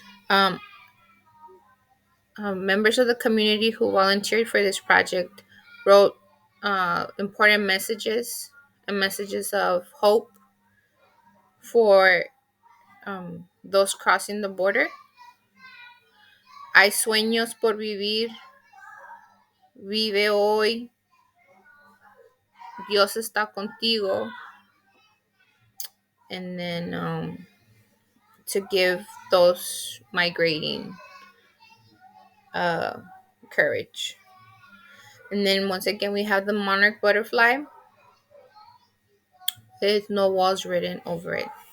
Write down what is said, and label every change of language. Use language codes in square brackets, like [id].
[en] Um, Members of the community who volunteered for this project wrote important messages and messages of hope for those crossing the border. [es] Hay sueños por vivir, vive hoy, Dios está contigo. [en] And then to give those migrating uh, courage. And then once again, we have the monarch butterfly. There's no walls written over it.